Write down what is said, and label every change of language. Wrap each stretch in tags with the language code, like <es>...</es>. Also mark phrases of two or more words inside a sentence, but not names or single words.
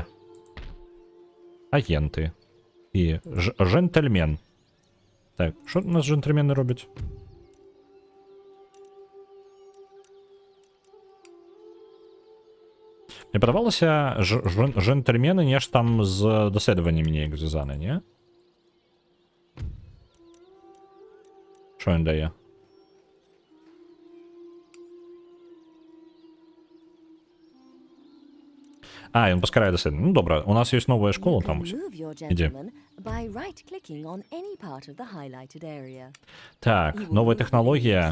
<be>Агенты. І джентльмен.</be> <uk>Так, що у нас</uk> <be>джентльмены робяць? Мне падавалася, джентльмены нешта там з даследаваннямі неяк звязаны, не?</be> <uk>Що він дає?</uk> <be>Ён паскарае даследаванне. Ну добра, у нас ёсць новая школа там. Ідзе. Так, новая тэхналогія.</be>